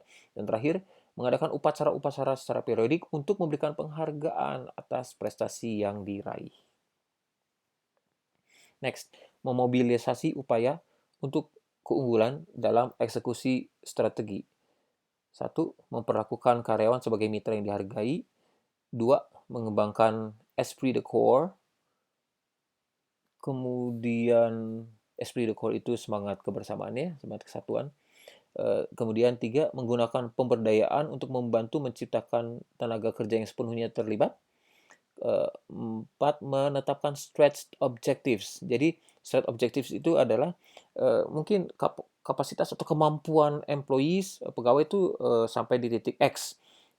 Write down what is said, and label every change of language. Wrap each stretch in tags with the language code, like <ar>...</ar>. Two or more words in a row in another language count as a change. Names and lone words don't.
<id>Dan terakhir, mengadakan upacara-upacara secara periodik untuk memberikan penghargaan atas prestasi yang diraih. Next, memobilisasi upaya untuk keunggulan dalam eksekusi strategi. 1, memperlakukan karyawan sebagai mitra yang dihargai. 2, mengembangkan</id> <fr>esprit de corps.</fr> <id>Kemudian</id> <fr>esprit de corps</fr> <id>itu semangat kebersamaannya, semangat kesatuan. Kemudian 3, menggunakan pemberdayaan untuk membantu menciptakan tenaga kerja yang sepenuhnya terlibat. 4, menetapkan</id> <en>stretch objectives.</en> <id>Jadi</id> <en>stretch objectives</en> <id>itu adalah mungkin kapasitas atau kemampuan employees, pegawai itu sampai di titik X.</id>